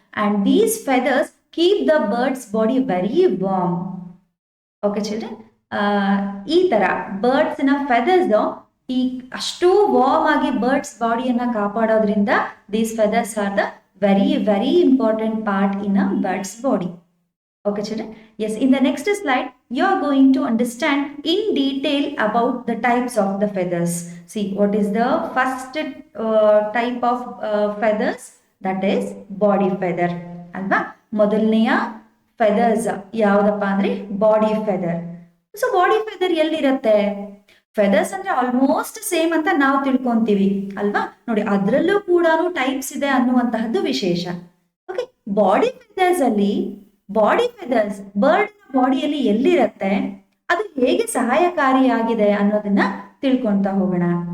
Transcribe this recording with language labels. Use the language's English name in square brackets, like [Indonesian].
[English] And these feathers keep the bird's body very warm. [Kannada] Okay children, ಈ ತರ birds ನ feathers ಈ ಅಷ್ಟು ವಾರ್ಮ್ ಆಗಿ birds ಬಾಡಿಯನ್ನ ಕಾಪಾಡೋದ್ರಿಂದ [English] These feathers are the very important part in a bird's body. Okay children, yes, in the next slide you are going to understand in detail about the types of the feathers. See, what is the first type of feathers? That is body feather alva. [Kannada] ಮೊದಲನೆಯ feathers ಯಾವ್ದಪ್ಪ ಅಂದ್ರೆ body feather. So body feather ಎಲ್ಲಿರುತ್ತೆ? Feathers ಅಂದ್ರೆ almost same ಅಂತ ನಾವು ತಿಳ್ಕೊಂತೀವಿ ಅಲ್ವಾ? ನೋಡಿ, ಅದ್ರಲ್ಲೂ ಕೂಡ ಟೈಪ್ಸ್ ಇದೆ ಅನ್ನುವಂತಹದ್ದು ವಿಶೇಷ. ಓಕೆ, ಬಾಡಿ ಫೆದರ್ಸ್ ಅಲ್ಲಿ ಬಾಡಿ ಫೆದರ್ಸ್ ಬರ್ಡ್ ಬಾಡಿಯಲ್ಲಿ ಎಲ್ಲಿರುತ್ತೆ, ಅದು ಹೇಗೆ ಸಹಾಯಕಾರಿಯಾಗಿದೆ ಅನ್ನೋದನ್ನ ತಿಳ್ಕೊಂತ ಹೋಗೋಣ.